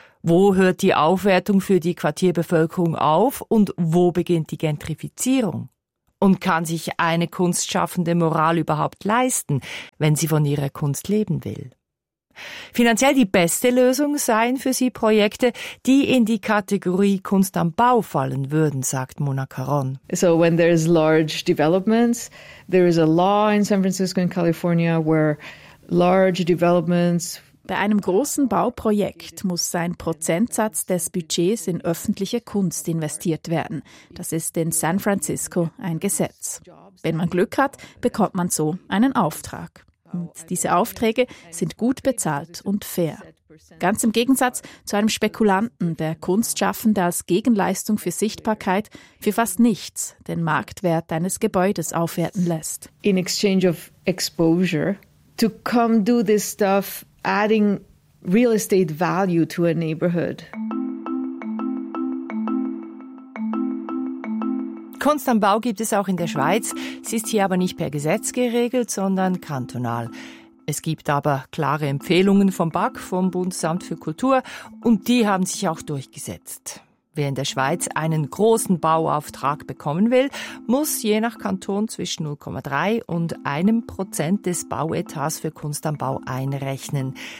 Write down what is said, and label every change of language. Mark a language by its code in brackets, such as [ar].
[de] Wo hört die Aufwertung für die Quartierbevölkerung auf und wo beginnt die Gentrifizierung? Und kann sich eine kunstschaffende Moral überhaupt leisten, wenn sie von ihrer Kunst leben will? Finanziell die beste Lösung seien für sie Projekte, die in die Kategorie Kunst am Bau fallen würden, sagt Mona Caron. [en] So when there is large developments, there is a law in San Francisco and California where large developments. [de] Bei einem großen Bauprojekt muss ein Prozentsatz des Budgets in öffentliche Kunst investiert werden. Das ist in San Francisco ein Gesetz. Wenn man Glück hat, bekommt man so einen Auftrag. Und diese Aufträge sind gut bezahlt und fair. Ganz im Gegensatz zu einem Spekulanten, der Kunstschaffende als Gegenleistung für Sichtbarkeit für fast nichts den Marktwert eines Gebäudes aufwerten lässt. [en] In exchange of exposure, to come do this stuff, adding real estate value to a neighborhood. [de] Kunst am Bau gibt es auch in der Schweiz. Sie ist hier aber nicht per Gesetz geregelt, sondern kantonal. Es gibt aber klare Empfehlungen vom BAG, vom Bundesamt für Kultur, und die haben sich auch durchgesetzt. Wer in der Schweiz einen großen Bauauftrag bekommen will, muss je nach Kanton zwischen 0,3 und 1% des Bauetats für Kunst am Bau einrechnen.